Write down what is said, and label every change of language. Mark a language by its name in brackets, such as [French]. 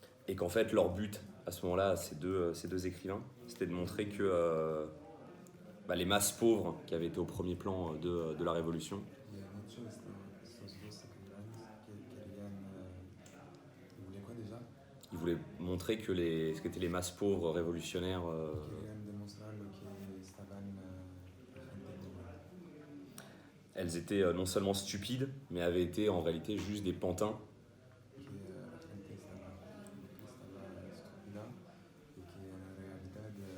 [French] Et qu'en fait, leur but à ce moment-là, ces deux écrivains, c'était de montrer que les masses pauvres qui avaient été au premier plan de la Révolution, [Spanish] Y han hecho estos dos escribanos que querían, [French] ils voulaient quoi déjà? ils voulaient montrer que ce qu'étaient les masses pauvres révolutionnaires, [Spanish] Querían demostrar lo que estaban la gente pobre. [French] elles étaient non seulement stupides, mais avaient été en réalité juste des pantins [Spanish] Que la gente estaba estúpida y que en realidad